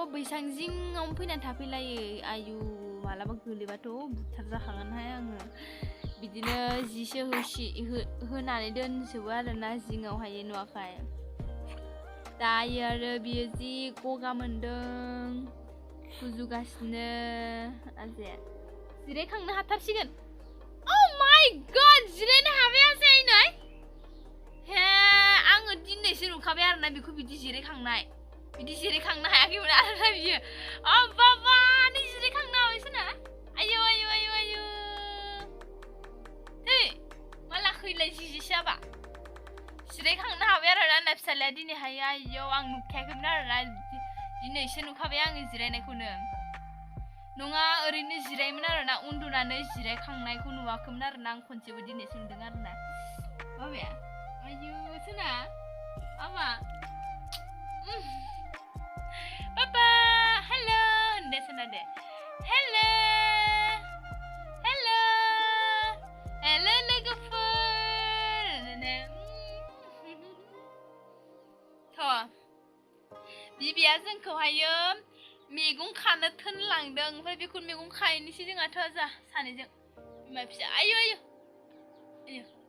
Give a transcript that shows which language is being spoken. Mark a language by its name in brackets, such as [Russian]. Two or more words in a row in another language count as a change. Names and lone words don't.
[Bodo] बैसां जिङावनो फैनानै थाफैलायो आयु मालाबा गोलैबाथ' बुथार जाखागोनहाय आङो बिदिनो जिसो होनानै दोनजोबो आरोना जिङावहाय नुवाखै दायो आरो बियो जि गगा मोनदों गुजुगासिनो आजाया जिरायखांनो हाथारसिगोन [English] Oh my god [Bodo] जिरायनो हाबाय आजाया हे आङो दिनैसो नुखाबाय आरोना बेखौ बिदि जिरायखांनाय बिदि जिरायखांनो हायाखैमोन आरोना बियो बाबा नै जिरायखांनो हाबायसोना आयौ आयौ आयौ आयौ हे माला खैलाय जिजिसो जाबा जिरायखांनो हाबाय आरोना आंना फिसालाया दिनैहाय आयौ आं नुखायाखैमोन आरोना दिनैसो नुखाबाय आङो जिरायनायखौनो नङा ओरैनो जिरायोमोन आरोना उन्दुनानै जिरायखांनायखौ नुवाखैमोन आरोना आं खनसेबो दिनैसो नुदों आरोना बाबाया आयौ सोना मामा Papa, hello, deh sana deh. [English] Hello, hello, hello लोगोफोर. [Bodo] थ' बिबिया जोंखौहायो मैगं खानो थोनलांदों ओमफ्राय बेखौ मैगं खाहैनोसै जोंहाथ' जा सानैजों बिमा फिसा आयौ आयौ आयौ